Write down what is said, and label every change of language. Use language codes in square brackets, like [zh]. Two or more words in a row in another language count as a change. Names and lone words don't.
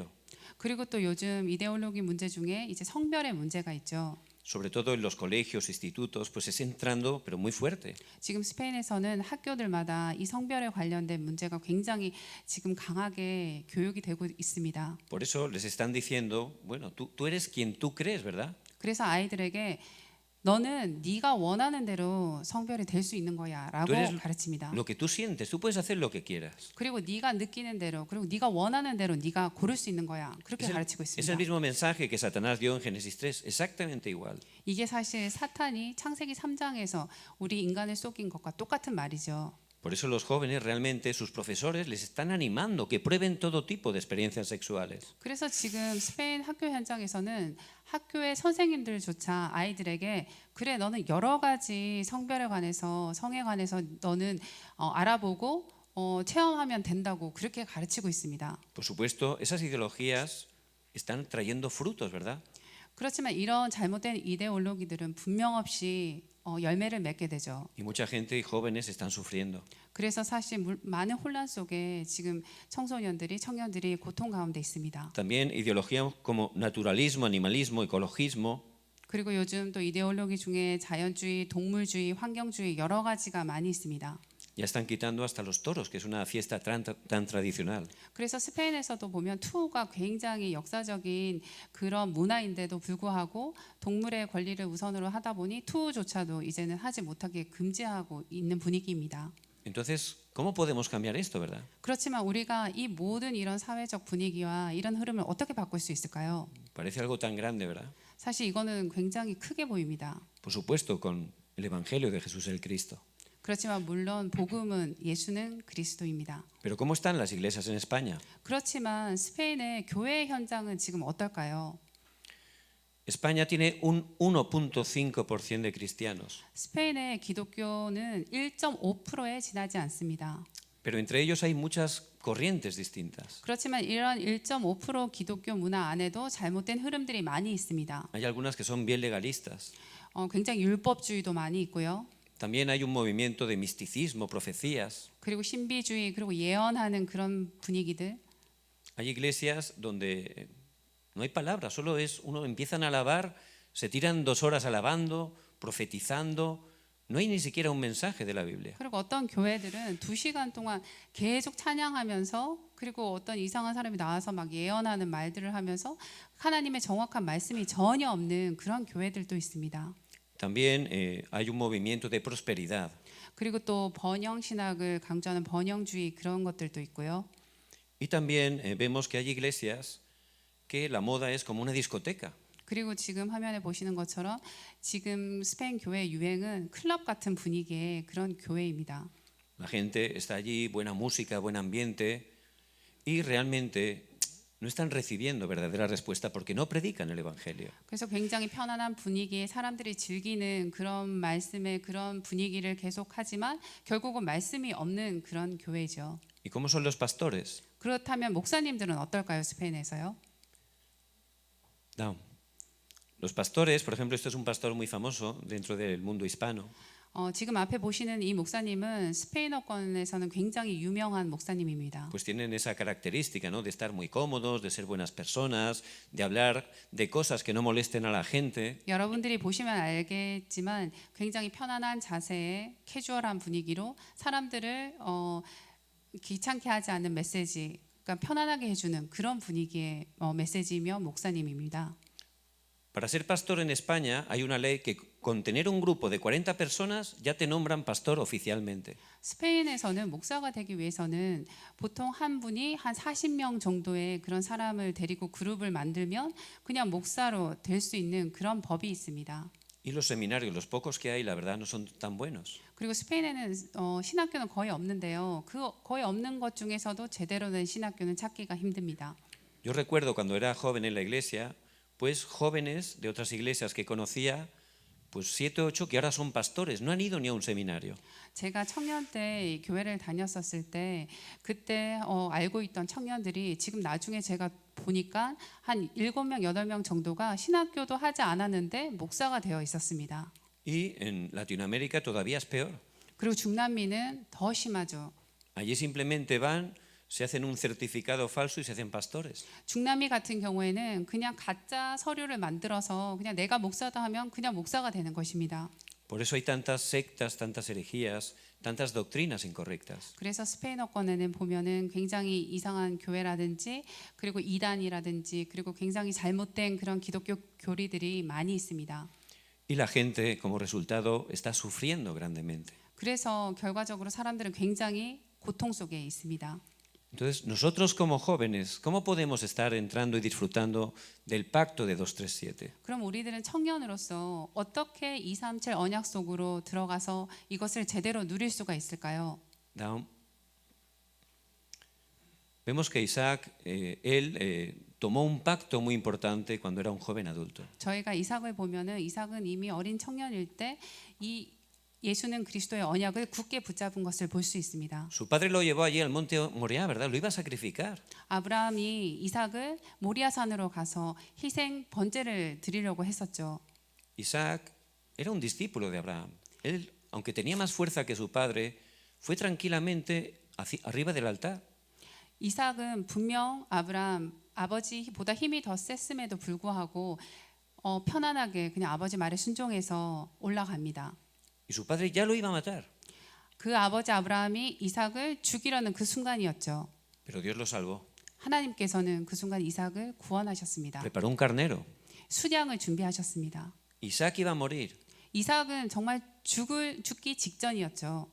[ko] 그리고 또 요즘 이데올로기 문제 중에 이제 성별의 문제가 있죠. [es] sobre todo en los colegios, institutos, pues es entrando, pero muy fuerte. [ko] 지금 스페인에서는 학교들마다 이 성별에 관련된 문제가 굉장히 지금 강하게 교육이 되고 있습니다. [es] Por eso les están diciendo, bueno, tú eres quien tú crees, ¿verdad? [ko] 그래서 아이들에게 너는 네가 원하는 대로 성별이 될 수 있는 거야라고 [es] Tú eres [ko] 가르칩니다. [es] lo que tú sientes, tú puedes hacer lo que quieras. [ko] 그리고 네가 느끼는 대로 그리고 네가 원하는 대로 네가 고를 수 있는 거야. 그렇게 가르치고 [es] Es el [ko] 있습니다. [es] mismo mensaje que Satanás dio en Génesis 3, exactamente igual. [ko] 이게 사실 사탄이 창세기 3장에서 우리 인간을 속인 것과 똑같은 말이죠. [es] Por eso los jóvenes realmente, sus profesores les están animando que prueben todo tipo de experiencias sexuales. [ko] 그래서 지금 스페인 학교 현장에서는 학교의 선생님들조차 아이들에게 그래 너는 여러 가지 성별에 관해서 성에 관해서 너는 알아보고 체험하면 된다고 그렇게 가르치고 있습니다. [es] Por supuesto, esas ideologías están trayendo frutos, ¿verdad? [ko] 그렇지만 이런 잘못된 이데올로기들은 분명 없이 열매를 맺게 되죠. [es] Y mucha gente y jóvenes están sufriendo. [ko] 그래서 사실 많은 혼란 속에 지금 청소년들이 청년들이 고통 가운데 있습니다. [es] También ideologías como naturalismo, animalismo, ecologismo, [ko] 그리고 요즘 또 이데올로기 중에 자연주의, 동물주의, 환경주의 여러 가지가 많이 있습니다. [es] ya están quitando hasta los toros, que es una fiesta tan tradicional. [ko] 그래서 스페인에서도 보면 투우가 굉장히 역사적인 그런 문화인데도 불구하고 동물의 권리를 우선으로 하다 보니 투우조차도 이제는 하지 못하게 금지하고 있는 분위기입니다. [es] Entonces, ¿cómo podemos cambiar esto, verdad? [ko] 그렇지만 우리가 이 모든 이런 사회적 분위기와 이런 흐름을 어떻게 바꿀 수 있을까요? [es] Parece algo tan grande, ¿verdad? [ko] 사실 이거는 굉장히 크게 보입니다. [es] Por supuesto, con el Evangelio de Jesús el Cristo. [ko] 그렇지만 물론 복음은 예수는 그리스도입니다. [es] Pero ¿cómo están las iglesias en España? [ko] 그렇지만 스페인의 교회 현장은 지금 어떨까요? [es] España tiene un 1.5% de cristianos, [ko] 스페인의 기독교는 1.5%에 지나지 않습니다. [es] pero entre ellos hay muchas corrientes distintas. [ko] 그렇지만 이런 1.5% 기독교 문화 안에도 잘못된 흐름들이 많이 있습니다. [es] Hay algunas que son bien legalistas. [ko] 굉장히 율법주의도 많이 있고요. [es] También hay un movimiento de misticismo, profecías. [ko] 그리고 신비주의 그리고 예언하는 그런 분위기들. [es] Hay iglesias donde no hay palabras, solo es uno empiezan a alabar, se tiran 2 horas alabando, profetizando. No hay ni siquiera un mensaje de la Biblia. [ko] 그리고 어떤 교회들은 2시간 동안 계속 찬양하면서 그리고 어떤 이상한 사람이 나와서 막 예언하는 말들을 하면서 하나님의 정확한 말씀이 전혀 없는 그런 교회들도 있습니다. [es] También hay un movimiento de prosperidad. [ko] 그리고 또 번영 신학을 강조하는 번영주의 그런 것들도 있고요. [es] Y también vemos que hay iglesias que la moda es como una discoteca. [ko] 그리고 지금 화면에 보시는 것처럼 지금 스페인 교회 유행은 클럽 같은 분위기의 그런 교회입니다. [es] La gente está allí, buena música, buen ambiente, y realmente no están recibiendo verdadera respuesta porque no predican el Evangelio. [ko] 그래서 굉장히 편안한 분위기에 사람들이 즐기는 그런 말씀의 그런 분위기를 계속하지만 결국은 말씀이 없는 그런 교회죠. [es] ¿Y cómo son los pastores? [ko] 그렇다면 목사님들은 어떨까요? 스페인에서요? [es] No. Los pastores, por ejemplo, esto es un pastor muy famoso dentro del mundo hispano. [ko] 지금 앞에 보시는 이 목사님은 스페인어권에서는 굉장히 유명한 목사님입니다. [es] Pues tienen esa característica, ¿no? De estar muy cómodos, de ser buenas personas, de hablar de cosas que no molesten a la gente. [ko] 여러분들이 보시면 알겠지만 굉장히 편안한 자세에 캐주얼한 분위기로 사람들을 귀찮게 하지 않는 메시지, 그러니까 편안하게 해주는 그런 분위기의 메시지이며 목사님입니다. [es] Para ser pastor en España hay una ley que con tener un grupo de 40 personas ya te nombran pastor oficialmente. [ko] 스페인에서는 목사가 되기 위해서는 보통 한 분이 한 40명 정도의 그런 사람을 데리고 그룹을 만들면 그냥 목사로 될 수 있는 그런 법이 있습니다. [es] Y los seminarios, los pocos que hay, la verdad no son tan buenos. [ko] 그리고 스페인에는 신학교는 거의 없는데요. 그 거의 없는 것 중에서도 제대로 된 신학교는 찾기가 힘듭니다. [es] Yo recuerdo cuando era joven en la iglesia, pues jóvenes de otras iglesias que conocía, pues 7 o 8 que ahora son pastores, no han ido ni a un seminario. [ko] 제가 청년 때 이 교회를 다녔었을 때 그때 알고 있던 청년들이 지금 나중에 제가 보니까 한 7명, 8명 정도가 신학교도 하지 않았는데 목사가 되어 있었습니다. [es] Y en Latinoamérica todavía es peor. [ko] 그리고 중남미는 더 심하죠. [es] Allí simplemente van, se hacen un certificado falso y se hacen pastores. [ko] 중남미 같은 경우에는 그냥 가짜 서류를 만들어서 그냥 내가 목사다 하면 그냥 목사가 되는 것입니다. [es] Por eso hay tantas sectas, tantas herejías, tantas doctrinas incorrectas. [ko] 그래서 스페인어권에는 보면은 굉장히 이상한 교회라든지 그리고 이단이라든지 그리고 굉장히 잘못된 그런 기독교 교리들이 많이 있습니다. [es] Y la gente, como resultado, está sufriendo grandemente. [ko] 그래서 결과적으로 사람들은 굉장히 고통 속에 있습니다. [es] Entonces, nosotros como jóvenes, ¿cómo podemos estar entrando y disfrutando del pacto de 237? [ko] 그럼 우리들은 청년으로서 어떻게 237 언약 속으로 들어가서 이것을 제대로 누릴 수가 있을까요? Down. [es] Vemos que Isaac, él tomó un pacto muy importante cuando era un joven adulto. [ko] 저희가 이삭을 보면은 이삭은 이미 어린 청년일 때 이 예수는 그리스도의 언약을 굳게 붙잡은 것을 볼 수 있습니다. [es] Su padre lo llevó allí al monte Moriah, ¿verdad? Lo iba a sacrificar. [ko] 아브라함이 이삭을 모리아산으로 가서 희생 번제를 드리려고 했었죠. [es] Isaac era un discípulo de Abraham. Él, aunque tenía más fuerza que su padre, fue tranquilamente arriba del altar. [ko] 이삭은 분명 아브라함 아버지보다 힘이 더 셌음에도 불구하고 편안하게 그냥 아버지 말에 순종해서 올라갑니다. [es] Y su padre ya lo iba a matar, [ko] 그 아버지 아브라함이 이삭을 죽이려는 그 순간이었죠. [es] pero Dios lo salvó. [ko] 하나님께서는 그 순간 이삭을 구원하셨습니다. [es] Preparó un carnero. [ko] 순양을 준비하셨습니다. [es] Isaac iba a morir, [ko] 이삭은 정말 죽기 직전이었죠.